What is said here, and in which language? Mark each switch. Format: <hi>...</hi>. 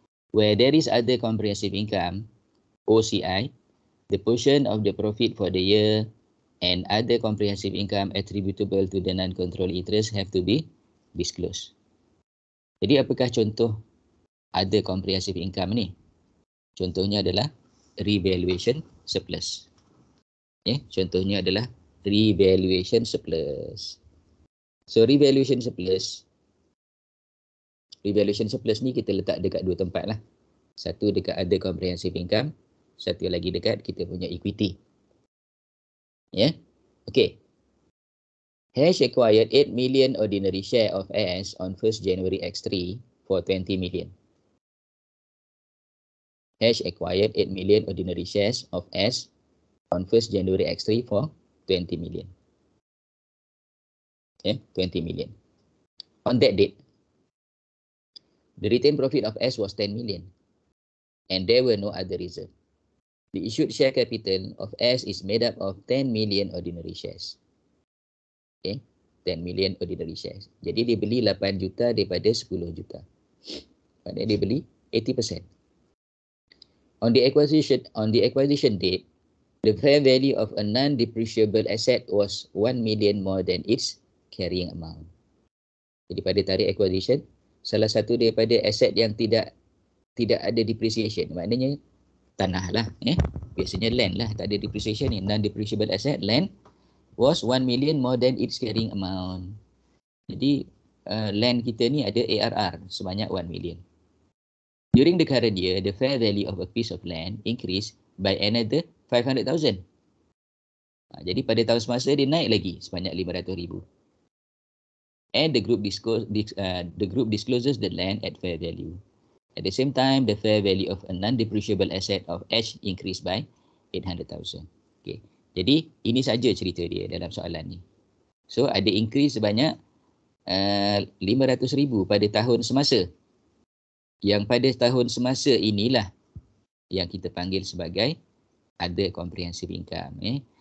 <en>Where there is other comprehensive income, OCI, the portion of the profit for the year and other comprehensive income attributable to the non-controlling interest have to be disclosed.</en> <ms>Jadi apakah contoh other comprehensive income ni? Contohnya adalah revaluation surplus. Contohnya adalah revaluation surplus. So revaluation surplus ni kita letak dekat dua tempat lah. Satu dekat other comprehensive income, satu lagi dekat kita punya equity.</ms> <en>Okay. Hash acquired 8 million ordinary share of S on 1st January X3 for 20 million. Hash acquired 8 million ordinary shares of S on 1st January X3 for 20 million. 20 million. On that date, the retained profit of S was 10 million and there were no other reserve. The issued share capital of S is made up of 10 million ordinary shares. 10 million ordinary shares.</en> <ms>Jadi dia beli 8 juta daripada 10 juta. Maksudnya dia beli 80%.</ms> <en>On the acquisition date, the fair value of a non-depreciable asset was 1 million more than its carrying amount.</en> <ms>Jadi pada tarikh acquisition, salah satu daripada aset yang tidak ada depreciation, maknanya tanah lah, biasanya land lah, tak ada depreciation ni, non-depreciable asset, land,</ms> <en>was 1 million more than its carrying amount.</en> <ms>Jadi land kita ni ada ARR sebanyak 1 million.</ms> <en>During the current year, the fair value of a piece of land increased by another 500,000.</en> <ms>Jadi pada tahun semasa dia naik lagi sebanyak 500,000.</ms> <en>And the group discloses the land at fair value. At the same time, the fair value of a non-depreciable asset of H increased by 800,000. Okay.</en> <ms>Jadi ini saja cerita dia dalam soalan ni. So ada increase sebanyak 500,000 pada tahun semasa. Yang pada tahun semasa inilah yang kita panggil sebagai other comprehensive income.</ms>